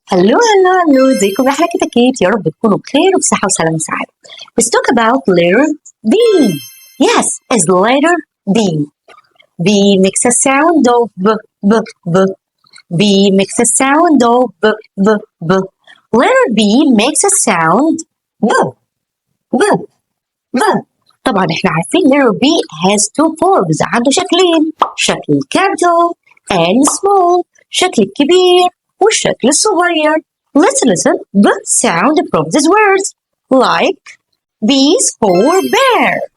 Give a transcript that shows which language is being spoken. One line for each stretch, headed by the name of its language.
Arabic: هلو ازيكم يا أحلى كتاكيت، يا رب تكونوا بخير وبصحة وسلامة وسعادة.
English: Let's talk about letter B. Yes, it's letter B. B makes a sound of b, b. B makes a sound of b, b, b. Letter B makes a sound b, b, b.
Arabic: طبعا احنا عارفين
English: letter B has two forms،
Arabic: عنده شكلين، شكل
English: capital and small،
Arabic: شكل الكبير والشكل الصغير.
English: Let's listen the sound from these words like B is for bear.